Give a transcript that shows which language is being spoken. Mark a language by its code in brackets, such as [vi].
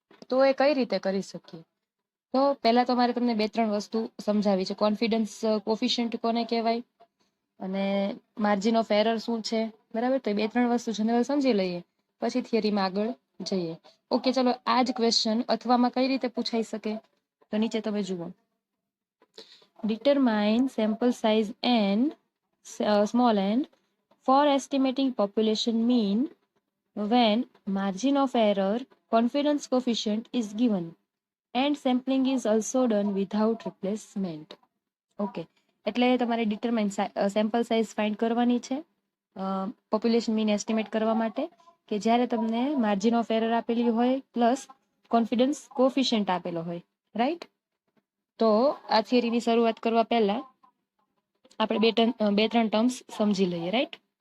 [gu] તો એ કઈ રીતે કરી શકીએ? તો પહેલા તો મારે તમને 2-3 વસ્તુ સમજાવી છે. કોન્ફિડન્સ કોફિશિયન્ટ કોને કહેવાય અને માર્જિન ઓફ એરર શું છે બરાબર. તો 2-3 વસ્તુ જનરલ સમજી લઈએ, પછી થિયરીમાં આગળ જઈએ. ઓકે, ચલો. આ જ ક્વેશ્ચન અથવામાં કઈ રીતે પૂછાઈ શકે? તો નીચે તમે જુઓ. [en] Determine sample size n small n for estimating population mean when margin of error, confidence coefficient is given and sampling is also done without replacement. [gu] Okay, એટલે તમારે ડિટરમાઇન સેમ્પલ સાઇઝ ફાઇન્ડ કરવાની છે પોપ્યુલેશન મીન એસ્ટિમેટ કરવા માટે કે જ્યારે તમને margin of error આપેલી હોય પ્લસ કોન્ફિડન્સ કોફિશિયન્ટ આપેલો હોય, રાઈટ. તો આ થિયરીની શરૂઆત કરવા પહેલા આપણે 2-3 ટર્મ્સ સમજી લઈએ, રાઈટ.